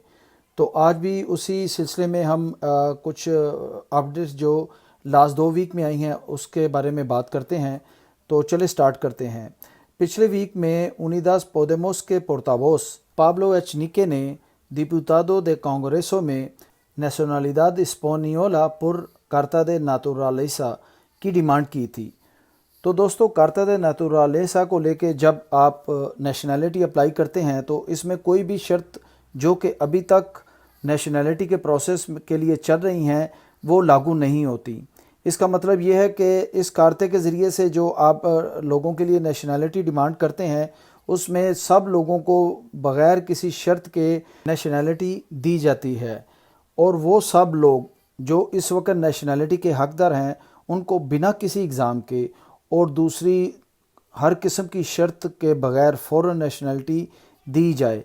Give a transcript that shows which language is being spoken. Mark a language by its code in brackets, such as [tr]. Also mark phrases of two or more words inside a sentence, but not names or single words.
[ur] تو آج بھی اسی سلسلے میں ہم کچھ اپڈیٹس جو [en] last 2 week [ur] میں آئی ہیں اس کے بارے میں بات کرتے ہیں. تو چلیں سٹارٹ کرتے ہیں۔ پچھلے ویک میں Unidas Podemos کے پورتاووس پابلو ایچنیکے نے [es] diputado de congreso [ur] میں [es] nacionalidad española por carta de naturaleza [ur] کی ڈیمانڈ کی تھی. تو دوستوں, [es] carta de naturaleza [ur] کو لے کے جب آپ [en] nationality apply [ur] کرتے ہیں تو اس میں کوئی بھی شرط جو کہ ابھی تک نیشنیلٹی کے پروسیس کے لیے چل رہی ہیں وہ لاگو نہیں ہوتی. اس کا مطلب یہ ہے کہ اس کارتے کے ذریعے سے جو آپ لوگوں کے لیے [en] nationality demand [ur] کرتے ہیں اس میں سب لوگوں کو بغیر کسی شرط کے نیشنیلٹی دی جاتی ہے، اور وہ سب لوگ جو اس وقت نیشنیلٹی کے حقدار ہیں ان کو بنا کسی ایگزام کے اور دوسری ہر قسم کی شرط کے بغیر فوراً نیشنیلٹی دی جائے.